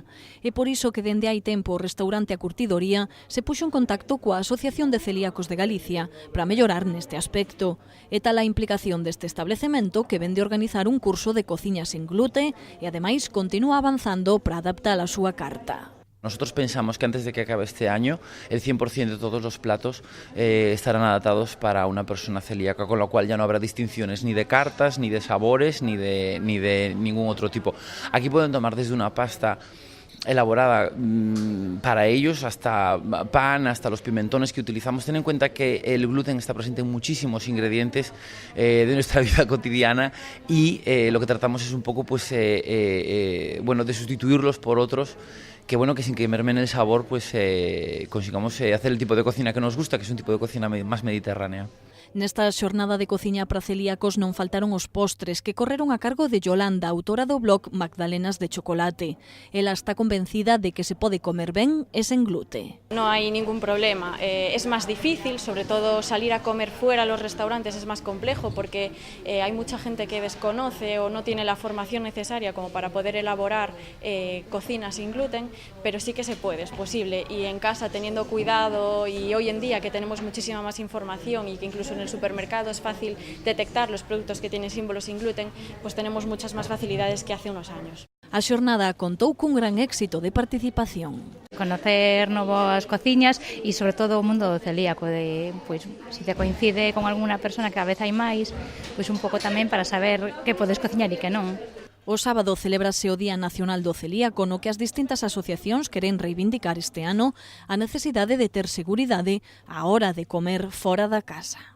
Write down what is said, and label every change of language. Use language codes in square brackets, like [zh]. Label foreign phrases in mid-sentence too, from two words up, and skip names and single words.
[gl] É por iso que dende hai tempo o restaurante A Curtidoría se puxo en contacto coa Asociación de Celíacos de Galicia para mellorar neste aspecto. É tal a implicación deste establecemento que vende organizar un curso de cociña sen glute e ademais continúa avanzando para adaptar a súa carta. [es] Nosotros pensamos que antes de que acabe este año, el 100% de todos los platos estarán adaptados para una persona celíaca, con lo cual ya no habrá distinciones ni de cartas, ni de sabores, ni de ningún otro tipo. Aquí pueden tomar desde una pasta elaborada para ellos, hasta pan, hasta los pimentones que utilizamos. Ten en cuenta que el gluten está presente en muchísimos ingredientes de nuestra vida cotidiana y lo que tratamos es un poco de sustituirlos por otros que sin que mermen el sabor consigamos hacer el tipo de cocina que nos gusta, que es un tipo de cocina más mediterránea. [gl] Nesta xornada de cociña para celíacos non faltaron os postres que correron a cargo de Yolanda, autora do blog Magdalenas de Chocolate. Ela está convencida de que se pode comer ben e sen glute. [es] No hay ningún problema. Es más difícil, sobre todo salir a comer fuera a los restaurantes es más complejo porque hay mucha gente que desconoce o no tiene la formación necesaria como para poder elaborar cocina sin gluten, pero sí que se puede, es posible. Y en casa, teniendo cuidado, y hoy en día que tenemos muchísima más información y que incluso en el supermercado es fácil detectar los productos que tienen símbolos sin gluten, pues tenemos muchas más facilidades que hace unos años. [gl] A xornada contou cun gran éxito de participación. Conocer novas cociñas e sobre todo o mundo celíaco, de, pois, se te coincide con alguna persona que a vez hai máis, pois un pouco tamén para saber que podes cociñar e que non. O sábado celébrase o Día Nacional do Celíaco, no que as distintas asociacións queren reivindicar este ano a necesidade de ter seguridade á hora de comer fora da casa.